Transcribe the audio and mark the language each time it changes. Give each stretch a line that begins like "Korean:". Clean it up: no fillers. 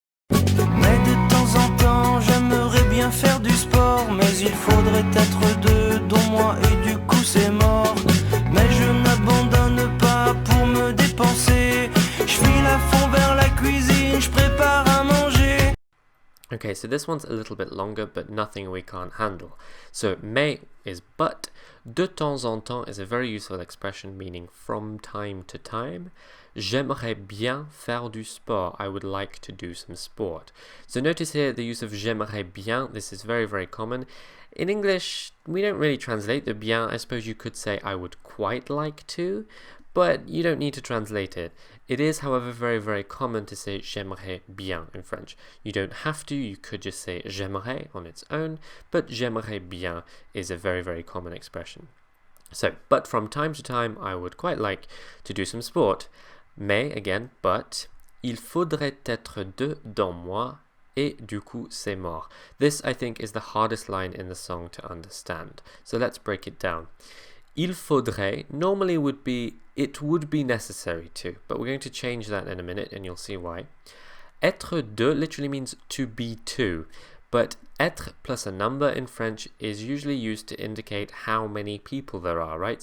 French: Mais de temps en temps, j'aimerais bien faire du sport, mais il faudrait être deux, dont moi, et du coup c'est mort. Mais je n'abandonne pas pour me dépenser. Je file à fond vers la cuisine, je prépare à manger.
English: Okay, so this one's a little bit longer, but nothing we can't handle. So, mais is but.
French: De temps en temps
English: is a very useful expression meaning from time to time.
French: J'aimerais bien faire du sport.
English: I would like to do some sport. So notice here the use of
French: j'aimerais bien.
English: This is very, very common. In English, we don't really translate the bien. I suppose you could say I would quite like to, but you don't need to translate it. It is, however, very, very common to say
French: j'aimerais bien
English: in French. You don't have to, you could just say j'aimerais on its own, but
French: j'aimerais bien
English: is a very, very common expression. So, but from time to time, I would quite like to do some sport.
French: Mais,
English: again, but,
French: il faudrait être deux dans moi, et du coup c'est mort.
English: This, I think, is the hardest line in the song to understand. So let's break it down.
French: Il faudrait
English: normally would be, it would be necessary to, but we're going to change that in a minute and you'll see why.
French: Être deux
English: literally means to be two, but être plus a number in French is usually used to indicate how many people there are, right?